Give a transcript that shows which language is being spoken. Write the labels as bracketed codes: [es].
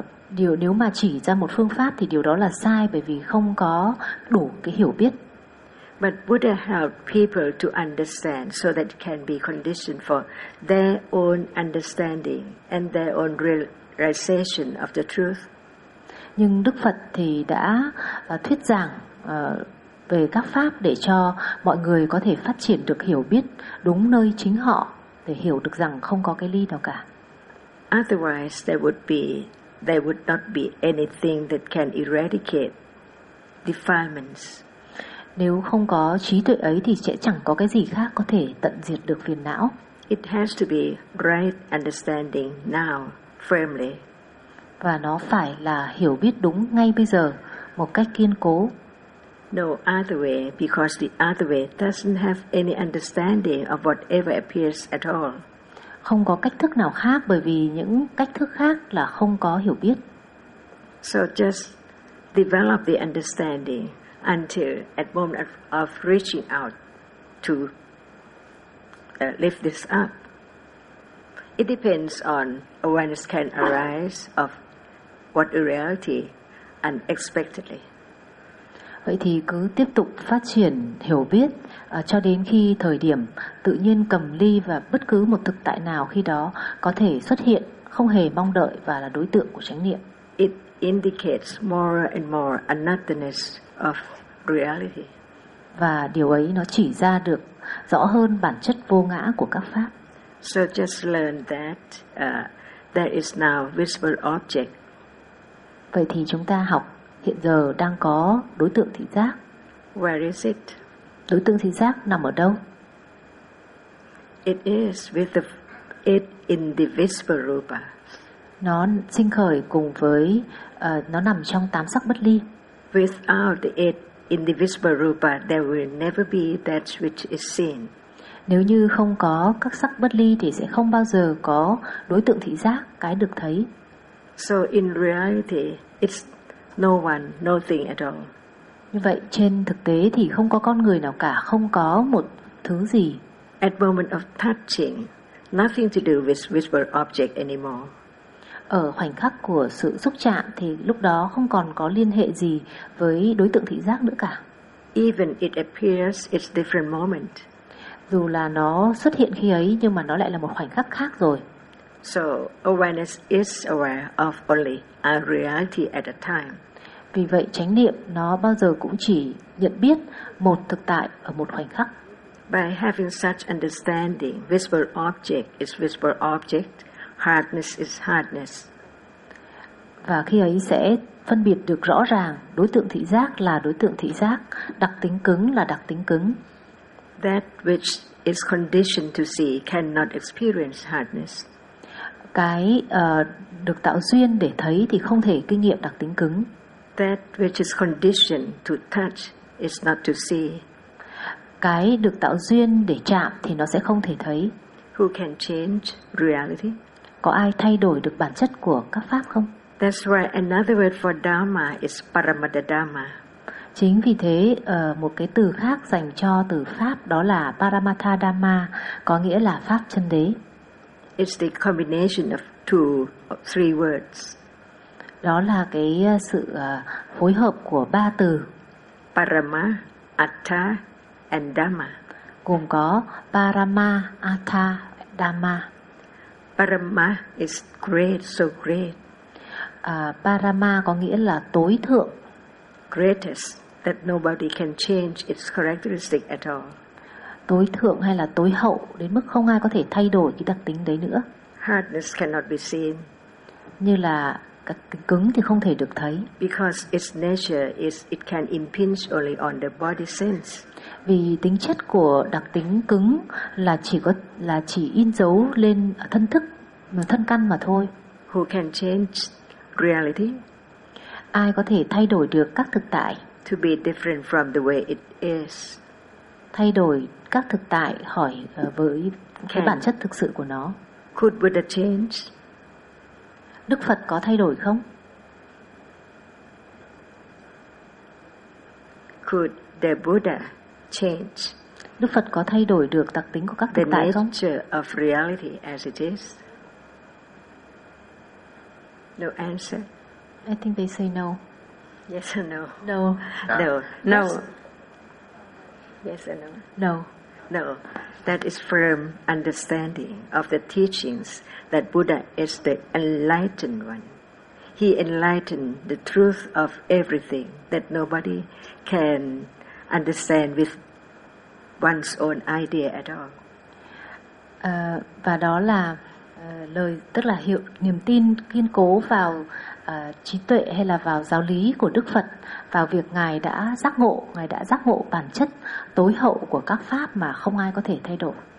[vi] Điều nếu mà chỉ ra một phương pháp thì điều đó là sai bởi vì không có đủ cái hiểu biết. [en] But Buddha helped people to understand so that it can be conditioned for their own understanding and their own realization of the truth. [vi] Nhưng Đức Phật thì đã thuyết giảng về các pháp để cho mọi người có thể phát triển được hiểu biết đúng nơi chính họ để hiểu được rằng không có cái ly nào cả. [en] Otherwise there would not be anything that can eradicate defilements. [vi] Nếu không có trí tuệ ấy thì sẽ chẳng có cái gì khác có thể tận diệt được phiền não. [en] It has to be right understanding now firmly. [vi] Và nó phải là hiểu biết đúng ngay bây giờ một cách kiên cố. [en] No other way, because the other way doesn't have any understanding of whatever appears at all. [vi] Không có cách thức nào khác, bởi vì những cách thức khác là không có hiểu biết. [en] So just develop the understanding until at moment of reaching out to lift this up. It depends on awareness can arise of what is reality unexpectedly. [vi] Vậy thì cứ tiếp tục phát triển hiểu biết cho đến khi thời điểm tự nhiên cầm ly và bất cứ một thực tại nào khi đó có thể xuất hiện không hề mong đợi và là đối tượng của chánh niệm. [en] It indicates more and more anatta-ness of reality. [vi] Và điều ấy nó chỉ ra được rõ hơn bản chất vô ngã của các pháp. [en] So just learn that there is now visible object. [vi] Vậy thì chúng ta học hiện giờ đang có đối tượng thị giác. [en] Where is it? [vi] Đối tượng thị giác nằm ở đâu? [en] It is with the it in the visible rupa. [vi] Nó sinh khởi cùng với nó nằm trong tám sắc bất ly. [en] Without the it in the visible rupa, there will never be that which is seen. [vi] Nếu như không có các sắc bất ly thì sẽ không bao giờ có đối tượng thị giác, cái được thấy. [en] So in reality, it's no one, nothing at all. [vi] Như vậy trên thực tế thì không có con người nào cả, không có một thứ gì. [en] At moment of touching, nothing to do with visible object anymore. [vi] Ở khoảnh khắc của sự xúc chạm thì lúc đó không còn có liên hệ gì với đối tượng thị giác nữa cả. [en] Even it appears, it's different moment. [vi] Dù là nó xuất hiện khi ấy nhưng mà nó lại là một khoảnh khắc khác rồi. [en] So awareness is aware of only a reality at a time. [vi] Vì vậy chánh niệm nó bao giờ cũng chỉ nhận biết một thực tại ở một khoảnh khắc. [en] By having such understanding, visible object is visible object, hardness is hardness. [vi] Và khi ấy sẽ phân biệt được rõ ràng đối tượng thị giác là đối tượng thị giác, đặc tính cứng là đặc tính cứng. [en] That which is conditioned to see cannot experience hardness. [vi] Cái được tạo duyên để thấy thì không thể kinh nghiệm đặc tính cứng. [en] That which is conditioned to touch is not to see. [vi] Cái được tạo duyên để chạm thì nó sẽ không thể thấy. [en] Who can change reality? [vi] Có ai thay đổi được bản chất của các pháp không? [en] That's why another word for dharma is paramada dharma. [vi] Chính vì thế, một cái từ khác dành cho từ pháp đó là paramatha dharma, có nghĩa là pháp chân đế. [en] It's the combination of two or three words. [vi] Đó là cái sự phối hợp của ba từ [en] parama, artha and dharma. [vi] Gồm có parama, artha, dharma. [en] Parama is great, so great. [vi] Parama có nghĩa là tối thượng. [en] Greatest, that nobody can change its characteristic at all. [vi] Tối thượng hay là tối hậu, đến mức không ai có thể thay đổi cái đặc tính đấy nữa. [en] Hardness cannot be seen. [vi] Như là cứng thì không thể được thấy. [en] Because its nature is it can impinge only on the body sense. [vi] Vì tính chất của đặc tính cứng là chỉ in dấu lên thân thức, thân căn mà thôi. [en] Who can change reality? [vi] Ai có thể thay đổi được các thực tại? [en] To be different from the way it is. [vi] Thay đổi các thực tại khỏi với cái bản chất thực sự của nó. [en] Could Buddha change? [vi] Đức Phật có thay đổi không? [en] Could the Buddha change? [vi] Đức Phật có thay đổi được đặc tính của các thực tại không? [en] The nature of reality as it is. No answer. I think they say no. Yes or no? No. No. No. Yes or no? No. No. That is firm understanding of the teachings that Buddha is the enlightened one. He enlightened the truth of everything that nobody can understand with one's own idea at all. [vi] Và đó là lời tức là hiệu niềm tin kiên cố vào trí tuệ hay là vào giáo lý của Đức Phật, vào việc ngài đã giác ngộ bản chất tối hậu của các pháp mà không ai có thể thay đổi.